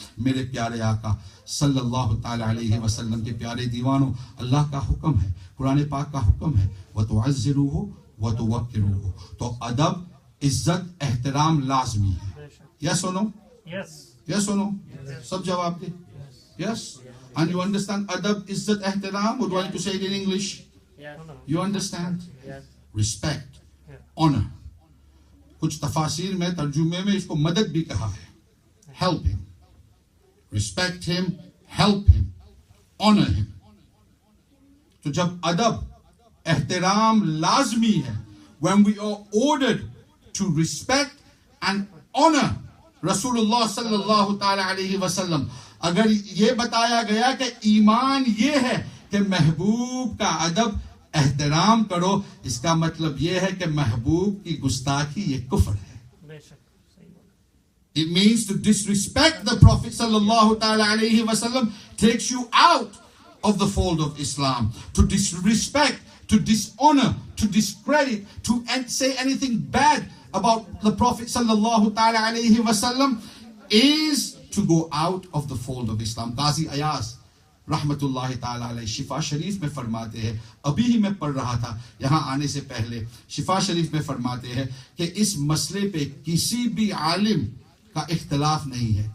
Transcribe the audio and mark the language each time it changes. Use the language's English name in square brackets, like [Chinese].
[Urdu] میرے پیارے آقا صلی اللہ تعالی علیہ وسلم کے پیارے دیوانوں اللہ کا حکم ہے قرآن پاک کا حکم ہے [Arabic] وَتُعَزِّرُوهُ وَتُوَكِّرُوهُ. [Urdu] تو ادب عزت احترام لازمی ہے. یس اور نو یس اور نو سب جواب دے یس. [English] and you understand [Urdu] ادب عزت احترام [English] or do I need to say it in English? You understand? Respect, honor. [Urdu] کچھ تفاسیر میں ترجمے میں اس کو مدد بھی کہا ہے. [English] Help him, respect him, help him, honor him. [Urdu] تو جب ادب احترام لازمی ہے [English] when we are ordered to respect and honor [Urdu] رسول اللہ صلی اللہ تعالی علیہ وسلم اگر یہ بتایا گیا کہ ایمان یہ ہے کہ محبوب کا ادب احترام کرو اس کا مطلب یہ ہے کہ محبوب کی گستاخی یہ کفر ہے. [English] It means to disrespect the Prophet sallallahu ta'ala alayhi wa sallam takes you out of the fold of Islam. To disrespect, to dishonor, to discredit, to say anything bad about the Prophet sallallahu ta'ala alayhi wa sallam is to go out of the fold of Islam. Qazi Ayaz [Urdu] رحمت اللہ تعالی علیہ شفا شریف میں فرماتے ہیں, ابھی ہی میں پڑھ رہا تھا یہاں آنے سے پہلے, شفا شریف میں فرماتے ہیں کہ اس مسئلے پہ کسی بھی عالم کا اختلاف نہیں ہے.